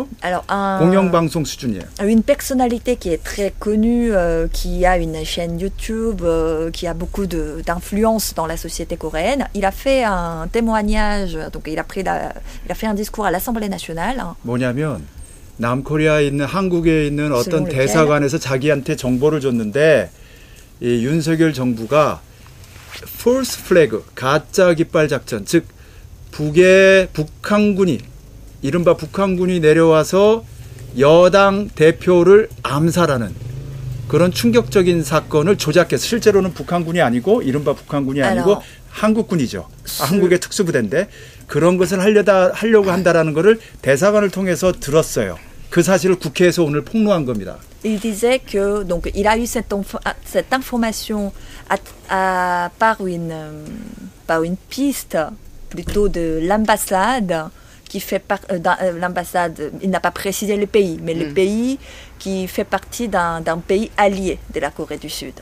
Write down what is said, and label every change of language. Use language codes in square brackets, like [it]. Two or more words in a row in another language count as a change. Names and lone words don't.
[ko] 공영방송 수준이에요. [fr] Une personnalité qui est très connue, qui a une chaîne YouTube, qui a beaucoup d'influence dans la société coréenne, il a fait un témoignage, donc il a fait un discours à l'Assemblée nationale. [ko] 뭐냐면 남코리아에 있는 한국에 있는 어떤 대사관에서 자기한테 정보를 줬는데 이 윤석열 정부가 [en] false flag, [ko] 가짜 깃발 작전, 즉 북한군이 이른바 북한군이 내려와서 여당 대표를 암살하는 그런 충격적인 사건을 조작해서 실제로는 북한군이 아니고 이른바 북한군이 아니고 한국군이죠. 한국의 특수부대인데 그런 것을 하려고 한다라는 것을 대사관을 통해서 들었어요. 그 사실을 국회에서 오늘 폭로한 겁니다. [fr] Il disait que donc il a eu cette information par une piste plutôt de l'ambassade qui fait l'ambassade. Il n'a pas précisé le pays, mais le pays qui fait partie d'un pays allié de la Corée du Sud.